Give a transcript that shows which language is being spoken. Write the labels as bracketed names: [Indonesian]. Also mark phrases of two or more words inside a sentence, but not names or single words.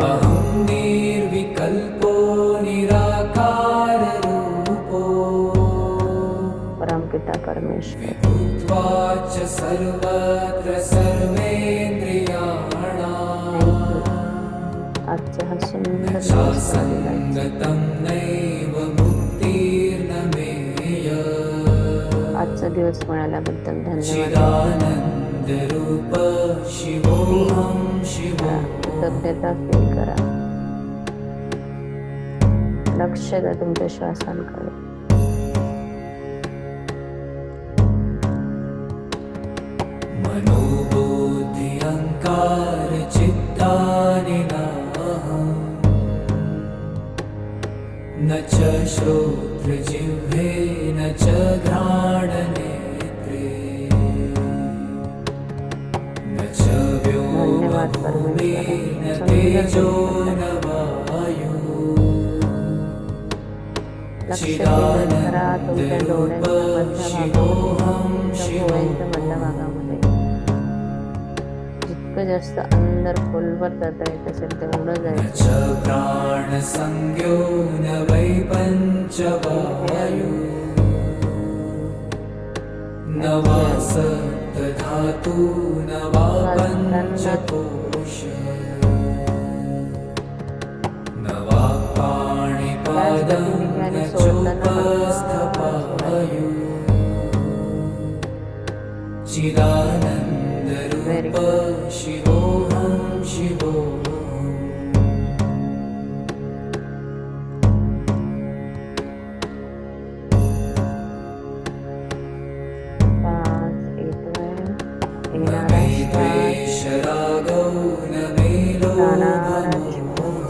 [Sanskrit] अहं निर्विकल्पो निराकार रूपो [Marathi] परमपिता परमेश्वर [Sanskrit] विभूत्वाच सर्वत्र सर्वेन्द्रियाणाम् [Marathi] आजचा हा सुंदर दिवस [Sanskrit] संगतं नैव मुक्तिर्न मेय [Marathi] आजचा दिवस मिळाल्याबद्दल धन्यवाद. [Sanskrit] चिदानंद रूप शिवोऽहं शिवोऽहं [Marathi] कृतज्ञता फील करा. लक्ष द्या तुमच्या श्वासांकडे. [Sanskrit] मनोबुद्धि अहंकार चित्तानि नाहं न च श्रोत्र जिह्वे न च घ्राणनेत्रे न च व्योमभूमि न तेजो न वायु [Marathi] लक्ष केंद्रित करा तुमच्या डोळ्यांच्या [Sanskrit] शिवोऽहं [Marathi] भोवयांच्या मधल्या भागामध्ये. जितकं जास्त अंदर खोलवर जाता येत असेल तेवढं [Sanskrit] न [Marathi] जायचं. [Sanskrit] च प्राणसंज्ञो न वै पञ्चवायु न वा सप्तधातु न वा पञ्चकोश न वा पाणिपादं न चोपस्थपायु चिदानन्दरूप शिवोऽहं शिवोऽहम् [Marathi] श्वास येतोय, येणारा श्वास, जाणारा श्वास.